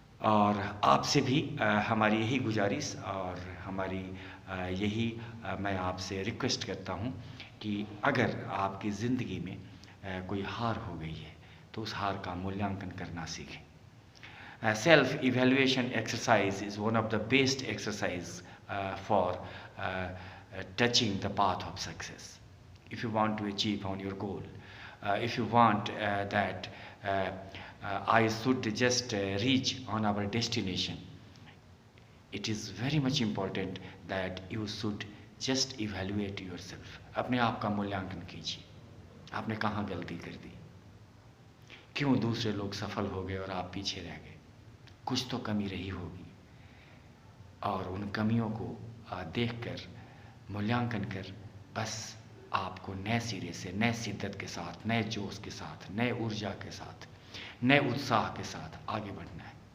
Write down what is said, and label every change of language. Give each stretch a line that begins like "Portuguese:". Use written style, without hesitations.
Hindi: और आपसे भी हमारी यही गुजारिश और हमारी यही मैं आपसे रिक्वेस्ट करता हूँ कि अगर आपकी ज़िंदगी में कोई हार हो गई है, तो उस हार का मूल्यांकन करना सीखें।
English: Self evaluation exercise is one of the best exercise for touching the path of success. If you want to achieve on your goal, if you want that I should just reach on our destination, it is very much important that you should just evaluate yourself.
Hindi: अपने आप का मूल्यांकन कीजिए, आपने कहाँ गलती कर दी, क्यों दूसरे लोग सफल हो गए और आप पीछे रह गए। कुछ तो कमी रही होगी, और उन कमियों को देखकर, मूल्यांकन कर, बस आपको नए सिरे से, नए शिद्दत के साथ, नए जोश के साथ, नए ऊर्जा के साथ, नए उत्साह के साथ आगे बढ़ना है।